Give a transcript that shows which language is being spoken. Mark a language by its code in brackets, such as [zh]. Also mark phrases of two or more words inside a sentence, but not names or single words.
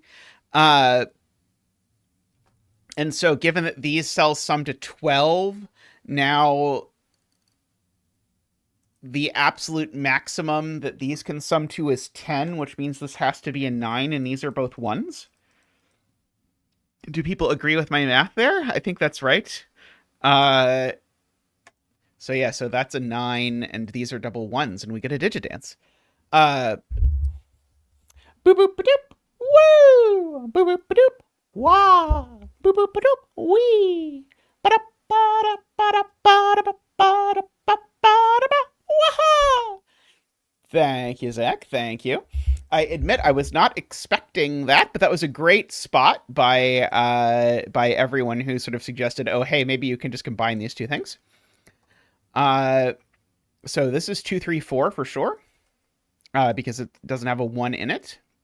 [en] And so given that these cells sum to 12, now the absolute maximum that these can sum to is 10, which means this has to be a 9, and these are both 1s. Do people agree with my math there? I think that's right. So yeah, so that's a 9, and these are double 1s, and we get a digidance. Boop boop ba-doop. Woo! Boop boop ba-doop. Wah! Boop boop ba-doop. Wee! Ba-da ba-da ba-da ba-da ba-da ba-da. Wah! Thank you, Zach. Thank you. I admit I was not expecting that, but that was a great spot by everyone who sort of suggested, oh, hey, maybe you can just combine these two things. So this is 2, 3, 4 for sure, because it doesn't have a 1 in it.